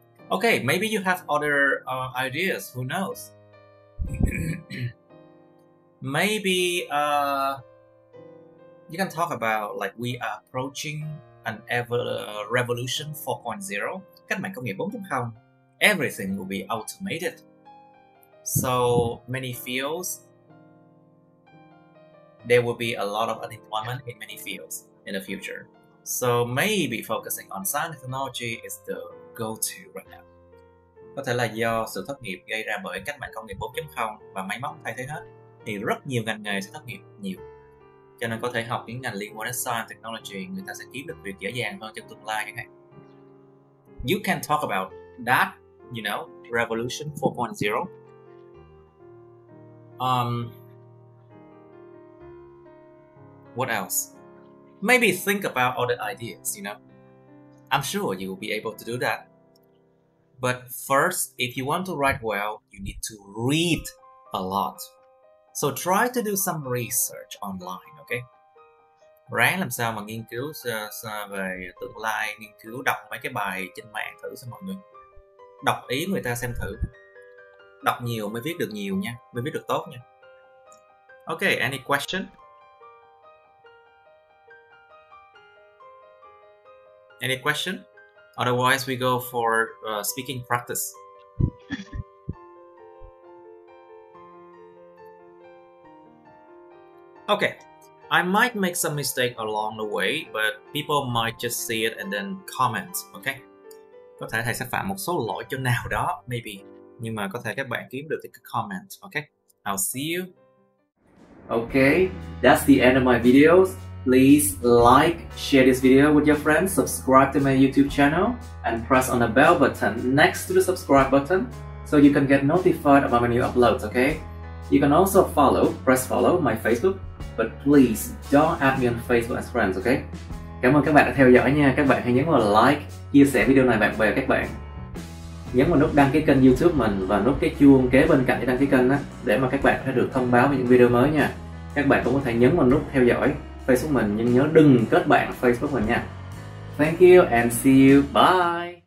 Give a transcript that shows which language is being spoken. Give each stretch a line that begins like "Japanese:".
English: Okay, maybe you have other ideas, who knows? Maybe you can talk about, like, we are approaching revolution 4.0,
Vietnamese: cách mạng công nghiệp 4.0,
English: everything will be automated. So many fields, there will be a lot of unemployment in many fields in the future. So maybe focusing on science and technology is the go-to right now.
Vietnamese: Có thể là do sự thất nghiệp gây ra bởi cách mạng công nghiệp 4.0 và máy móc thay thế hết, thì rất nhiều ngành nghề sẽ thất nghiệp nhiều. Cho nên có thể học những ngành liên quan đến science technology, người ta sẽ kiếm được việc dễ dàng hơn trong tương lai chẳng hạn.
English: You can talk about that, you know, revolution 4.0. What else? Maybe think about other ideas, you know. I'm sure you will be able to do that. But first, if you want to write well, you need to read a lot. So try to do some research online, okay?
Vietnamese: Ráng làm sao mà nghiên cứu về tương lai, nghiên cứu đọc mấy cái bài trên mạng thử xem mọi người. Đọc ý người ta xem thử. Đọc nhiều mới viết được nhiều nha, mới viết được tốt nha.
English: Okay, any question? Any question? Otherwise, we go for speaking practice. Okay, I might make some mistake along the way, but people might just see it and then comment, okay?
Vietnamese: Có thể thầy sẽ phạm một số lỗi chỗ nào đó, maybe. Nhưng mà có thể các bạn kiếm được thì cứ comment, okay?
English: I'll see you. Okay, that's the end of my videos. Please like, share this video with your friends, subscribe to my YouTube channel, and press on the bell button next to the subscribe button so you can get notified about my new uploads, okay? You can also press follow my Facebook, but please don't add me on Facebook as friends, okay?
Vietnamese: Cảm ơn các bạn đã theo dõi nha. Các bạn hãy nhấn vào like, chia sẻ video này bạn bè các bạn. Nhấn vào nút đăng ký kênh YouTube mình và nút cái chuông kế bên cạnh để đăng ký kênh đó, để mà các bạn sẽ được thông báo về những video mới nha. Các bạn cũng có thể nhấn vào nút theo dõi Facebook mình, nhưng nhớ đừng kết bạn Facebook mình nha.
English: Thank you and see you. Bye.